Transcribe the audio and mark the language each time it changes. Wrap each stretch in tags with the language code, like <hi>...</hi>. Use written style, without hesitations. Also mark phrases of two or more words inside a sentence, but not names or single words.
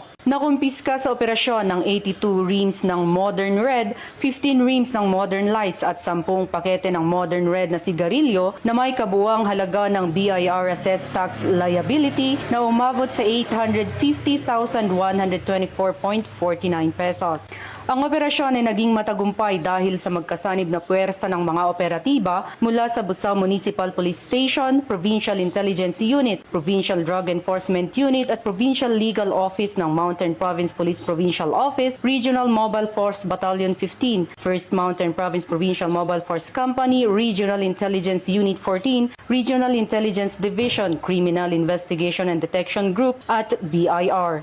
<tl>Nakumpiska sa operasyon ng 82 reams ng Modern Red, 15 reams ng Modern Lights at 10 pakete ng Modern Red na sigarilyo na may kabuuang halaga ng BIR</tl> <en>assessed tax liability</en> <tl>na umabot sa 850,124.49 pesos. Ang operasyon ay naging matagumpay dahil sa magkasanib na puwersa ng mga operatiba mula sa Busaw Municipal Police Station, Provincial Intelligence Unit, Provincial Drug Enforcement Unit at Provincial Legal Office ng Mountain Province Police Provincial Office, Regional Mobile Force Battalion 15, 1st Mountain Province Provincial Mobile Force Company, Regional Intelligence Unit 14, Regional Intelligence Division, Criminal Investigation and Detection Group at BIR.</tl>